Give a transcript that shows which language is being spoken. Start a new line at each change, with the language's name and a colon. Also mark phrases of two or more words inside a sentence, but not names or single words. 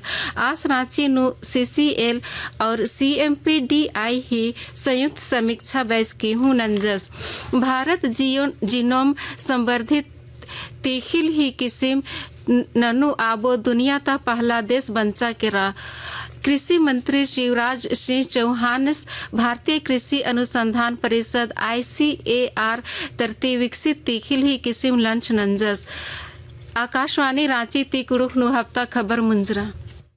Kurukh: आज रांची नु CCL और CMPDI ही संयुक्त समीक्षा बैठकी हूँ नंजस। भारत जीनोम संवर्धित तीखिल ही किस्म ननु आबो दुनिया ता पहला देश बंचा केरा। कृषि मंत्री शिवराज सिंह चौहान भारतीय कृषि अनुसंधान परिषद ICAR तरती विकसित तीखिल ही किस्म लंच नंजस। आकाशवाणी रांची ती कुरुख नु हफ्ता खबर मुंजरा।